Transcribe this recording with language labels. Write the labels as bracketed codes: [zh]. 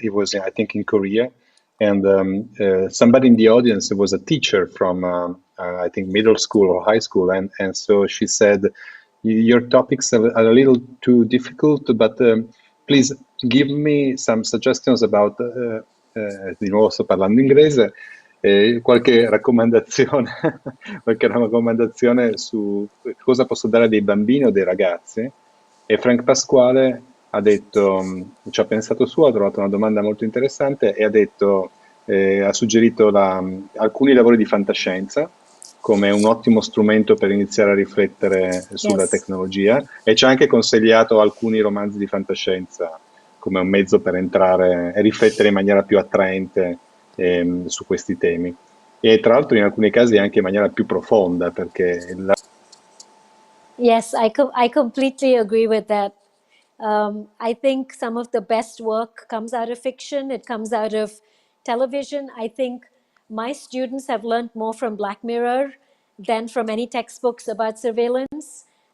[en] He was, I think, in Korea, and somebody in the audience was a teacher from, I think, middle school or high school, and so she said, "Your topics are a little too difficult, but please give me some suggestions about." [it] Di nuovo sto parlando inglese. Qualche raccomandazione, qualche raccomandazione su cosa posso dare dei bambini o dei ragazzi. E Frank Pasquale ha detto, ci ha pensato su, ha trovato una domanda molto interessante e ha detto, ha suggerito alcuni lavori di fantascienza come un ottimo strumento per iniziare a riflettere sulla [en] Yes. [it] tecnologia, e ci ha anche consigliato alcuni romanzi di fantascienza come un mezzo per entrare e riflettere in maniera più attraente su questi temi. E tra l'altro in alcuni casi anche in maniera più profonda, perché [en] Yes, I completely agree with that. I think some of the best work comes out of fiction. It comes out of television. I think my students have learned more from Black Mirror than from any textbooks about surveillance.